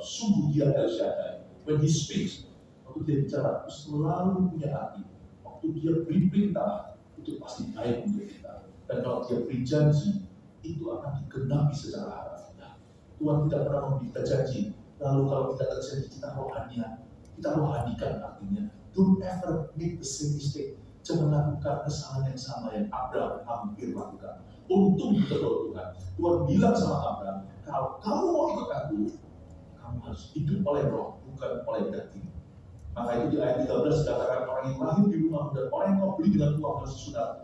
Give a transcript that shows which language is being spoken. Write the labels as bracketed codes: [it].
[id] Sungguh Dia El Shaddai. [en] When He speaks, [id] waktu Dia bicara, itu selalu punya hati. Waktu Dia beri perintah, itu pasti baik untuk kita. Dan kalau Dia beri janji, itu akan digenapi secara harafiah. Tuhan tidak pernah memberi kita janji, lalu kalau tidak terjadi kita rohanikan artinya. [en] Don't ever make the same mistake. [id] Jangan lakukan kesalahan yang sama yang Abraham hampir lakukan. Untung betul Tuhan. Tuhan bilang sama Abraham, kalau kamu mau ikut aku, kamu harus hidup oleh roh, bukan oleh daging. Maka itu di ayat 13 dikatakan orang yang lahir di rumah dan orang yang kau beli dengan uang harus disunat.